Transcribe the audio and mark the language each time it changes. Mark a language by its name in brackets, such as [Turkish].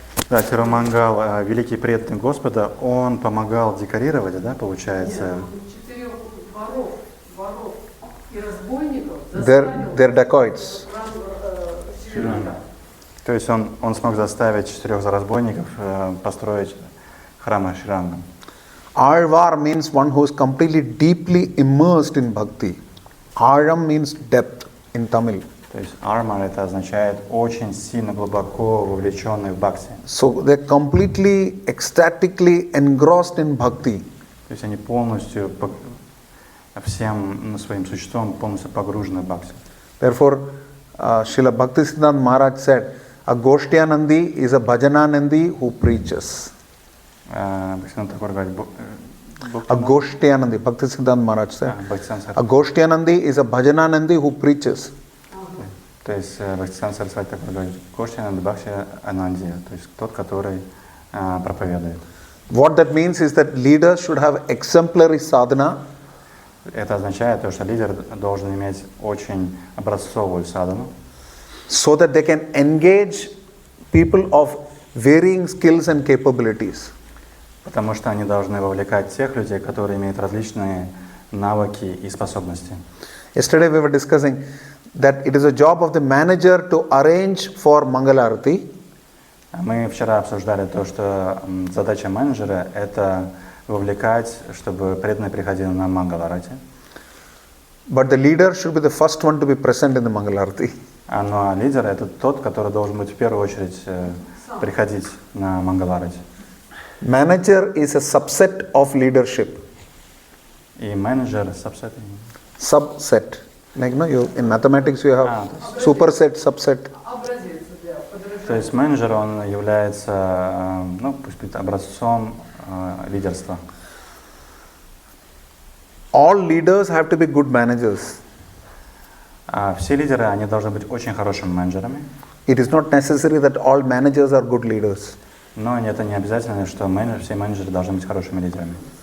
[Russian] Да, Тирумангал, великий преданный Господа, он помогал декорировать, получается, 4 воров и разбойников [English] Their dacoits. [Russian] То есть он смог заставить 4 разбойников построить храм Шри-Рама. [English] Alvar means one who is completely deeply immersed in bhakti. Aram means depth in Tamil. [Russian] То есть арма это означает очень сильно глубоко вовлеченный в бхакти. [English] So they're completely ecstatically engrossed in bhakti. [Russian] То есть они полностью всем своим существом полностью погружены в бхакти. [English] Therefore, Srila Bhaktisiddhanta Maharaj said, a Goshtyanandi is a Bhajananandi who preaches. [Russian] Бхактисиданта Такур говорит, [English] Agoshtyanandi, Bhaktisiddhanta Maharaj said. [Russian] Бхактисиданта Сарасвати. [English] Agoshtyanandi is a Bhajananandi who preaches. [Russian] То есть Бхактисиданта Сарасвати Такур говорит, Гоштхиананда Бхакти Ананди, то есть тот, который проповедует. [English] What that means is that leaders should have exemplary sadhana. [Russian] Это означает, что лидер должен иметь очень образцовую садхану, [English] So that they can engage people of varying skills and capabilities. [Russian] потому что они должны вовлекать тех людей, которые имеют различные навыки и способности. [English] Yesterday we were discussing that it is a job of the manager to arrange for Mangalarati. [Russian] Мы вчера обсуждали то, что задача менеджера – это вовлекать, чтобы преданные приходили на Мангаларати. [English] But the leader should be the first one to be present in the Mangalarati. [Russian] Но лидер – это тот, который должен быть в первую очередь приходить на Мангаларати. [English] Manager is a subset of leadership. [Russian] И менеджер [English] Subset. Like, no, in mathematics you have superset, subset. [Russian] Образец для подражания. То есть менеджер, он является, пусть будет образцом лидерства. [English] All leaders have to be good managers. [Russian] Все лидеры, они должны быть очень хорошими менеджерами. [English] It is not necessary that all managers are good leaders. [Russian] Но это не обязательно, что все менеджеры должны быть хорошими лидерами.